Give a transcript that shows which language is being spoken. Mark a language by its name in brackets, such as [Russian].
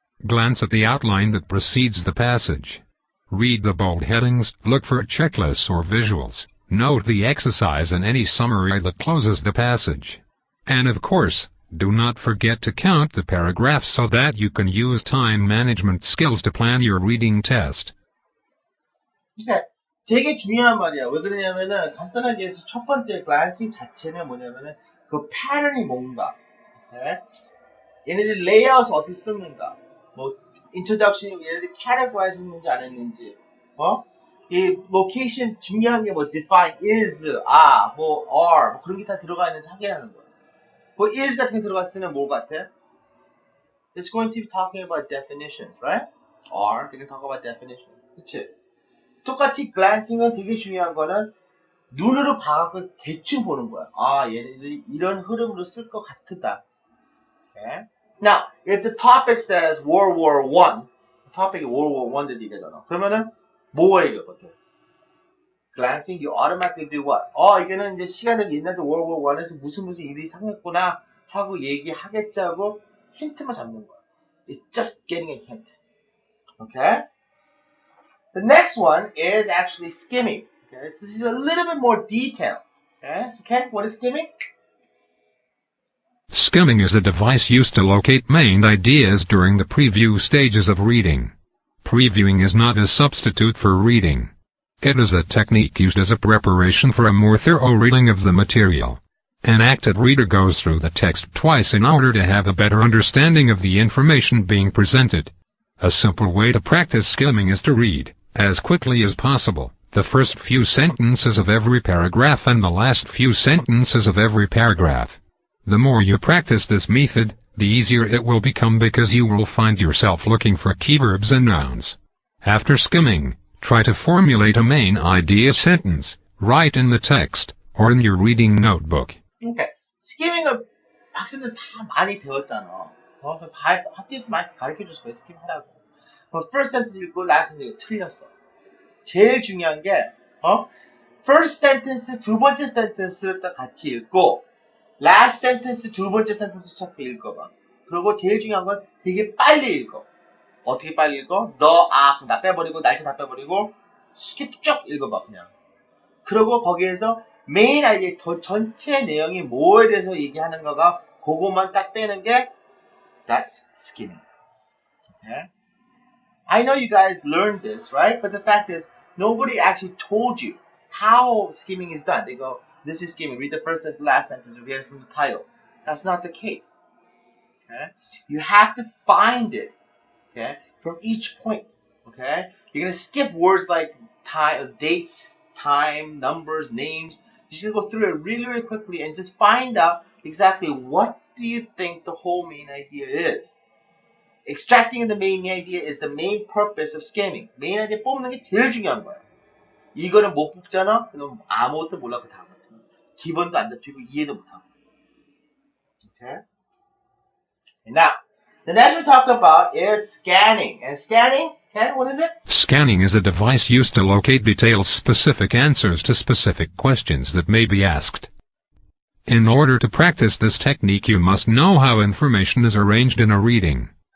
[English] Glance at the outline that precedes the passage. Read the bold headings, look for checklists or visuals, note the exercise and any summary that closes the passage. And of course, do not forget to count the paragraphs so that you can use time management skills to plan your reading test. [Korean] 그러니까 되게 중요한 말이야. 왜 그러냐면은 간단하게 해서 첫 번째 glancing 자체는 뭐냐면은 그 패턴이 뭔가, okay? 얘네들 레이아웃을 어떻게 쓰는가, 뭐 introduction 얘네들 categorize 했는지 안 했는지, 이 location 중요한 게 뭐 define is, 뭐 are, 뭐 그런 게 다 들어가 있는지 확인하는 거야. 뭐 is 같은 게 들어갔을 때는 뭐 같아? [English] It's going to be talking about definitions, right? Are, they can talk about definitions. [Korean] 그치? 똑같이 glancing은 되게 중요한 거는 눈으로 봐갖고 대충 보는 거야. 얘네들이 이런 흐름으로 쓸 것 같다. [English] Okay? Now, if the topic says World War I, [Korean] topic이 World War I 대 얘기하잖아. 그러면은 뭐가 얘기하거든? [English] Glancing, you automatically do what? [Korean] 이거는 이제 시간을 옛날에 World War I에서 무슨 일이 상했구나 하고 얘기하겠지 하고 힌트만 잡는 거야. [English] It's just getting a hint. Okay? The next one is actually skimming. Okay, so this is a little bit more detailed. Okay, so Ken, what is skimming? Skimming is a device used to locate main ideas during the preview stages of reading. Previewing is not a substitute for reading. It is a technique used as a preparation for a more thorough reading of the material. An active reader goes through the text twice in order to have a better understanding of the information being presented. A simple way to practice skimming is to read, as quickly as possible, the first few sentences of every paragraph and the last few sentences of every paragraph. The more you practice this method, the easier it will become because you will find yourself looking for keyverbs and nouns. After skimming, try to formulate a main idea sentence, right in the text, or in your reading notebook. Okay. [Korean] skimming을 학생들 다 많이 배웠잖아. 학교에서 많이 가르쳐줬을 거야, 스kim 하라고. first sentence 읽고 last sentence 틀렸어. 제일 중요한 게, first sentence 두 번째 sentence를 딱 같이 읽고, last sentence 두 번째 sentence 찾고 읽어봐. 그리고 제일 중요한 건 되게 빨리 읽어. 어떻게 빨리 읽어? 그럼 나 빼버리고, 날짜 다 빼버리고, 스킵 쭉 읽어봐, 그냥. 그리고 거기에서 메인 아이디어, 전체 내용이 뭐에 대해서 얘기하는가가, 그것만 딱 빼는 게, [English] that's skimming. Okay? I know you guys learned this, right? But the fact is, nobody actually told you how skimming is done. They go, this is skimming. Read the first and last sentence. Read it from the title. That's not the case. Okay? You have to find it, okay, from each point. Okay? You're going to skip words like time, dates, time, numbers, names. You're just going to go through it really, really quickly and just find out exactly what do you think the whole main idea is. Extracting the main idea is the main purpose of skimming. [Korean] main idea 뽑는 게 제일 중요한 거야. 이거는 못 뽑잖아? 그럼 아무것도 몰라, 그 다음은. 기본도 안 잡히고 이해도 못하고. [English] Okay? And now, the next we talk about is scanning. And scanning, okay, what is it? Scanning is a device used to locate detail-specific answers to specific questions that may be asked. In order to practice this technique, you must know how information is arranged in a reading.